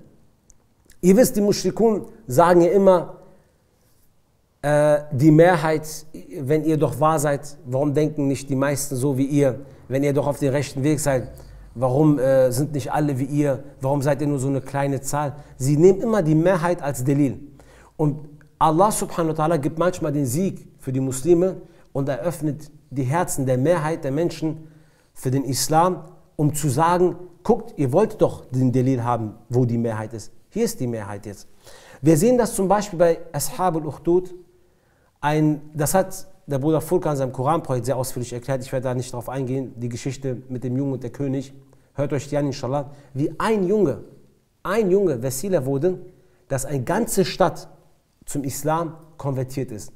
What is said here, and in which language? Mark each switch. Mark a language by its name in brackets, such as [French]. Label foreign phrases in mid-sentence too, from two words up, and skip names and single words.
[German] Ihr wisst, die Mushrikun sagen ja immer, die Mehrheit, wenn ihr doch wahr seid, warum denken nicht die meisten so wie ihr? Wenn ihr doch auf dem rechten Weg seid, warum sind nicht alle wie ihr? Warum seid ihr nur so eine kleine Zahl? Sie nehmen immer die Mehrheit als Delil. Und Allah [Arabic] سبحانه وتعالى [German] gibt manchmal den Sieg für die Muslime und eröffnet die Herzen der Mehrheit der Menschen für den Islam, um zu sagen, guckt, ihr wollt doch den Delil haben, wo die Mehrheit ist. Hier ist die Mehrheit jetzt. Wir sehen das zum Beispiel bei Ashab al-Ukhdud. Das hat der Bruder Furkan in seinem Koranprojekt sehr ausführlich erklärt. Ich werde da nicht drauf eingehen. Die Geschichte mit dem Jungen und der König. Hört euch die an, inshallah. Wie ein Junge Wesila wurde, dass eine ganze Stadt zum Islam konvertiert ist.